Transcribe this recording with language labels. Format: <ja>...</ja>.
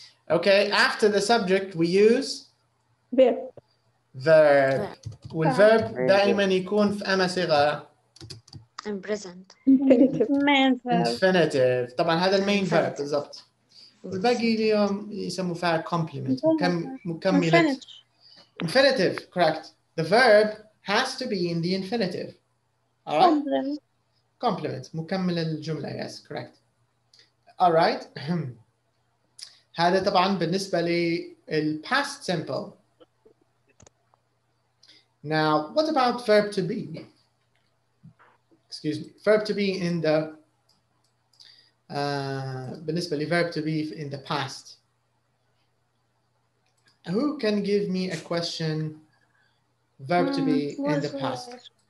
<en>Okay, after the subject we use verb.</en> <ar>والverb دائما يكون في أما صيغة.</ar> <en>And present. Main verb. infinitive.</en> <ar>طبعا هذا المين verb</ar> <en>Infinitive.</en> <ar>بالضبط. والباقي اليوم يسموه فيها complement. مكملة.</ar> <en>Infinitive, correct. The verb has to be in the infinitive. All right? Complement.</en> <ar>مكمل الجملة.</ar> <en>Yes, correct. All right. هذا طبعا بالنسبة لل past simple. Now, what about verb to be? Excuse me. Verb to be in the</en> <ar>بالنسبة ل</ar> <en>verb to be in the past. Who can give me a question? Verb to be in the past.</en>